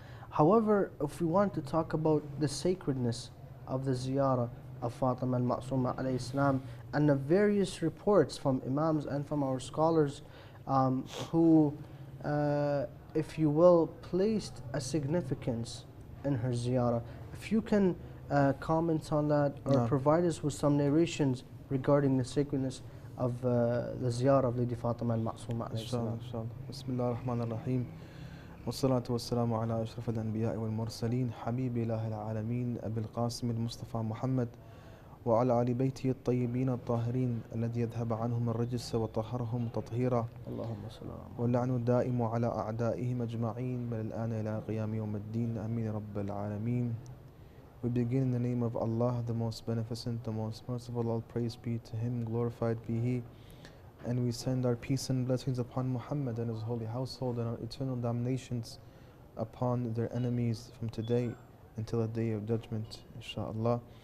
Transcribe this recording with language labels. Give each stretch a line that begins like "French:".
English: However, if we want to talk about the sacredness of the ziyarah of Fatima Al-Ma'suma alayhi salam and the various reports from Imams and from our scholars who, if you will, placed a significance in her ziyarah. If you can comment on that or provide us with some narrations regarding the sacredness of the ziyarah of Lady Fatima Al-Ma'suma alayhi salam.
Arabic: Inshallah. Bismillah ar-Rahman ar-Rahim. والصلاة والسلام على أشرف الأنبياء والمرسلين حبيب إله العالمين أبي القاسم المصطفى محمد وعلى آل بيته الطيبين الطاهرين الذي يذهب عنهم الرجس وطهرهم تطهيرا اللهم صل على محمد. واللعن الدائم على أعدائهم أجمعين بل الآن إلى قيام يوم الدين آمين رب العالمين.
English: We begin in the name of Allah, the most beneficent, the most merciful. All praise be to Him, glorified be He. And we send our peace and blessings upon Muhammad and his holy household, and our eternal damnations upon their enemies from today until the day of judgment, inshaAllah.